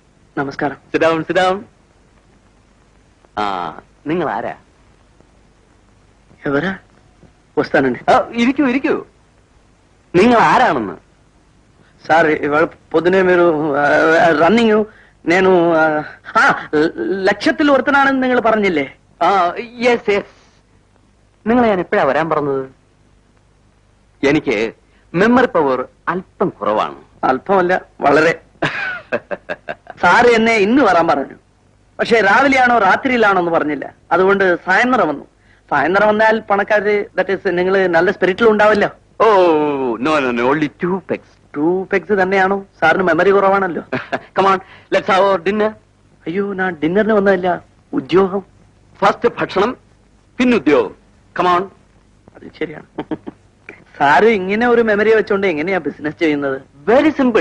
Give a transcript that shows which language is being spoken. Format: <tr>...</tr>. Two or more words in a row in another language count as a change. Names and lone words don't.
<ml>നമസ്കാരം.</ml> <en>sit down sit down.</en> <ml>ആ, നിങ്ങൾ ആരാ?</ml> <te>ఎవరా? వస్తానండి.</te> <ml>ఇరికూ ఇరికూ. നിങ്ങൾ ആരാണെന്ന്?</ml> <te>సార్ ఇవాళ పొద్దునే మీరు రన్నింగ్ నేను</te> <ml>ലക്ഷത്തിൽ ഒരുത്തനാണെന്ന് നിങ്ങൾ പറഞ്ഞില്ലേ?</ml> <en>yes yes.</en> <ml>നിങ്ങളെ ഞാൻ എപ്പോഴാ വരാൻ പറഞ്ഞത്? എനിക്ക്</ml> <en>memory power</en> <ml>അല്പം കുറവാണ്. അല്പമല്ല, വളരെ. സാറ് എന്നെ ഇന്ന് വരാൻ പറഞ്ഞു. പക്ഷെ രാവിലെയാണോ രാത്രിയിലാണോ എന്ന് പറഞ്ഞില്ല. അതുകൊണ്ട് സായന്തരം വന്നു. സായന്തരം വന്നാൽ പണക്കാര്,</ml> <en>that is</en> <ml>നിങ്ങൾ നല്ല സ്പിരിറ്റിൽ ഉണ്ടാവില്ലോ.</ml> <en>Oh no no no, only 2 pegs.</en> <ml>2 pegs തന്നെയാണോ? സാറിന് മെമ്മറി കുറവാണല്ലോ.</ml> <en>come on, let's have dinner.</en> <ml>അയ്യോ, ഞാൻ ഡിന്നറിന് വന്നതല്ല, ഉദ്യോഗം. ഫസ്റ്റ് ഭക്ഷണം, പിന്നെ ഉദ്യോഗം.</ml> <en>come on.</en> <ml>അത് ശരിയാണ്. സാറ് ഇങ്ങനെ ഒരു മെമ്മറി വെച്ചോണ്ട് എങ്ങനെയാ ബിസിനസ് ചെയ്യുന്നത്?</ml> <en>very simple.</en>